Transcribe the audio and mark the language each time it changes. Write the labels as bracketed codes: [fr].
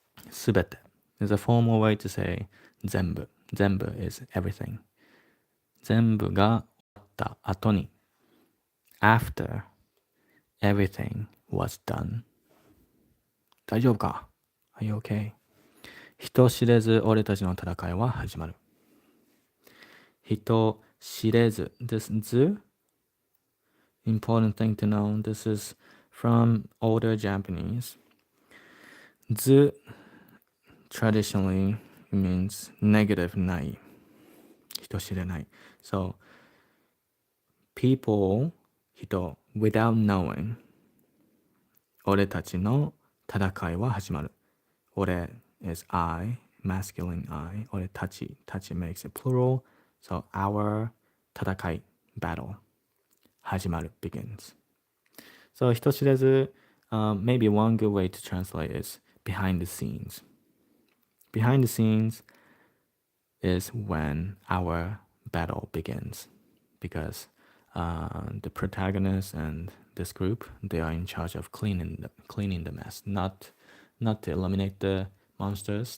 [en] すべて is a formal way to say 全部。 全部 is everything. [ja] 全部が終わった後に。 [en] After everything was done. [ja] 大丈夫か? [en] Are you okay? [ja] 人知れず俺たちの戦いは始まる。 [en] 人知れず this ず important thing to know. This is from older Japanese. ず traditionally means negative ない。 [ja] 人知れない。 [en] So people 人 without knowing [ja] 俺たちの戦いは始まる。 [en] 俺 is I, masculine I. 俺たち makes it plural. So our 戦い battle 始まる begins. So 人知れず、maybe one good way to translate is behind the scenes. Behind the scenes is when our battle begins, because the protagonist and this group, they are in charge of cleaning the mess, not to eliminate the monsters.